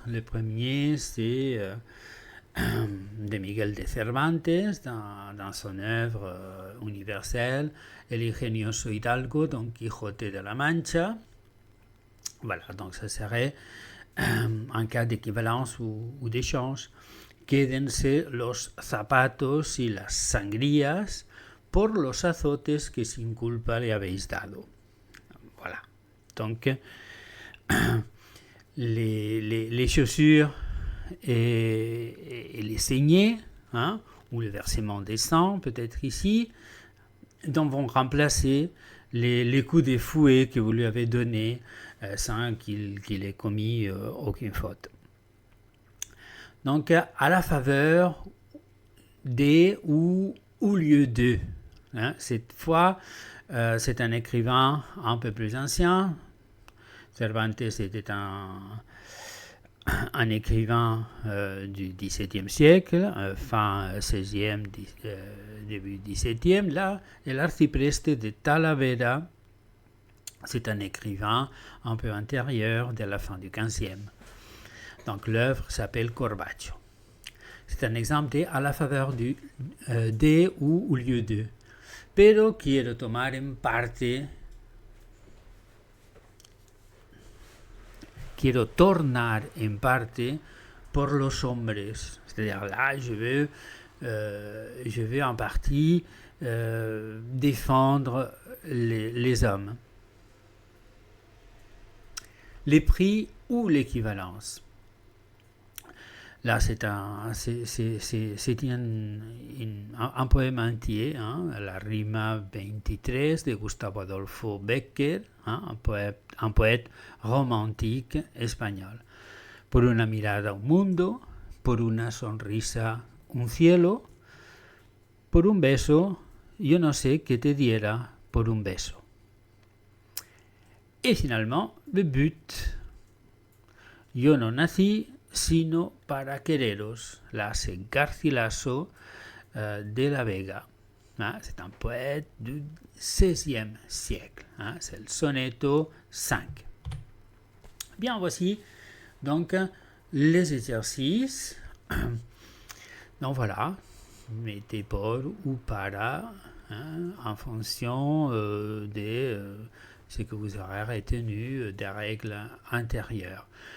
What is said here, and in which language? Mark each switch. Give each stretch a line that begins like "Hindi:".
French: Le premier, c'est de Miguel de Cervantes dans son œuvre universelle El ingenioso Hidalgo, Don Quijote de la Mancha. Voilà, donc ça serait en cas d'équivalence ou d'échange.
Spanish: Quédense los zapatos y las sangrías por los azotes que sin culpa le habéis dado.
French: Voilà. Donc, les chaussures et les saignées, ou le versement des sangs, peut-être ici, donc vont remplacer les coups de fouet que vous lui avez donnés sans qu'il ait commis aucune faute. Donc, à la faveur des ou au lieu de. Cette fois, c'est un écrivain un peu plus ancien. Cervantes était un écrivain du XVIIe siècle, fin XVIe, début XVIIe. Là, l'arcipreste de Talavera, c'est un écrivain un peu antérieur de la fin du XVe. Donc l'œuvre s'appelle Corbacho. C'est un exemple de à la faveur du de ou au lieu de.
Spanish: Pero quiero tomar en parte. Quiero tornar en parte por los hombres.
French: C'est-à-dire là, je veux en partie défendre les hommes. Les prix ou l'équivalence. Là, c'est un poème entier, la Rima 23 de Gustavo Adolfo Bécquer, un poète romantique espagnol.
Spanish: Por una mirada un mundo, por una sonrisa un cielo, por un beso, yo no sé qué te diera por un beso.
French: Et finalement, le but,
Spanish: yo no nací sino para quereros.
French: Là, c'est Garcilaso de la Vega. C'est un poète du XVIe siècle. C'est le sonetto 5. Bien, voici donc les exercices. Donc voilà, mettez por ou para en fonction de ce que vous aurez retenu des règles intérieures.